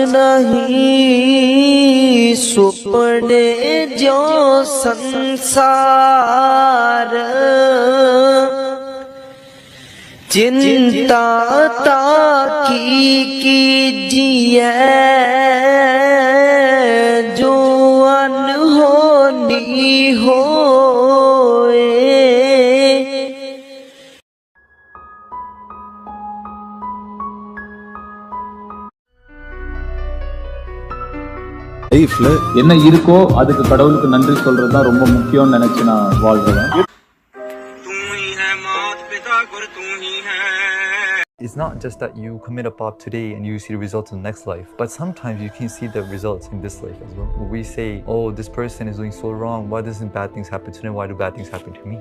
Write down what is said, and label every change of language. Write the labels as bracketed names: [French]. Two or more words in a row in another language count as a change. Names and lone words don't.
[Hindi] नहीं सुपने जो संसार चिंता कीजिए जो अनहोनी होए। [Tamil] லைஃப்ல என்ன இருக்கோ அதுக்கு கடவுளுக்கு நன்றி சொல்றது தான் ரொம்ப முக்கியம்னு நினைச்சு நான் வாழ்றேன். [English] It's not just that you commit a pop today and you see the results in the next life, but sometimes you can see the results in this life as well. We say, oh, this person is doing so wrong, why doesn't bad things happen to them, why do bad things happen to me?